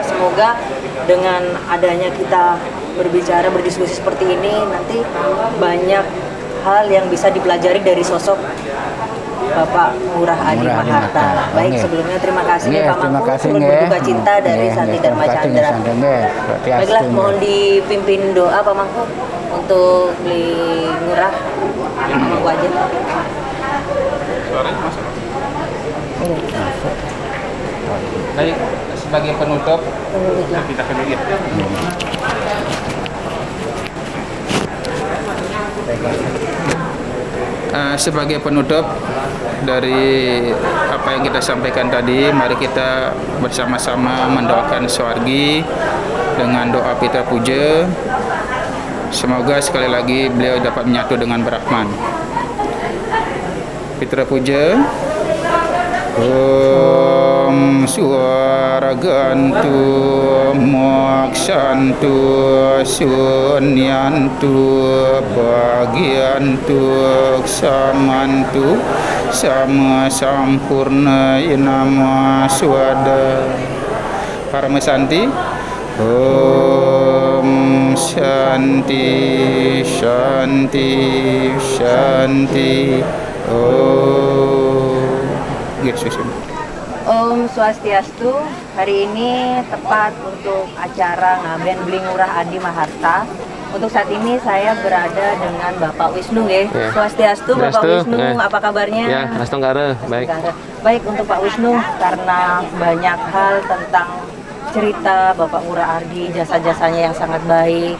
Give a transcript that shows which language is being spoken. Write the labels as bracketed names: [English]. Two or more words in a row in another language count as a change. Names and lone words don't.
[Indonesian] Semoga dengan adanya kita berbicara, berdiskusi seperti ini, nanti banyak hal yang bisa dipelajari dari sosok Bapak Ngurah Adi Ngurah Adi Maharta. Maharta. Baik, Nggih. sebelumnya terima kasih Nggih, Pak terima Mangku kasih, turut nggih. berduka cinta dari Nggih, Santi nggih, Dharma terima kasih, Chandra. Santi, nggih. Berarti Baiklah, astu, mohon nggih. dipimpin doa Pak Mangku untuk beli Ngurah. Pak Mangku aja. Suaranya masuk. Iya. Baik, sebagai penutup kita kedua. Sebagai penutup dari apa yang kita sampaikan tadi, mari kita bersama-sama mendoakan Suwargi dengan doa Pitra Puja. Semoga sekali lagi beliau dapat menyatu dengan Brahman. Pitra Puja. [Sanskrit] Om Swargantu Moksantu Sunyantu Bagiantu Samantu Sama Sampurna Inama Swada Paramasanti. Om Shanti Shanti Shanti. [Indonesian] Yesus. [Sanskrit] Om Swastiastu, [Indonesian] hari ini tepat untuk acara Ngaben Beli Ngurah Adi Maharta. Untuk saat ini saya berada dengan Bapak Wisnu ya. Ya. Swastiastu, Bapak Swastiastu, Wisnu, ya. apa kabarnya? Ya, Astungkara, baik. Baik, untuk Pak Wisnu, karena banyak hal tentang cerita Bapak Ngurah Adi, jasa-jasanya yang sangat baik.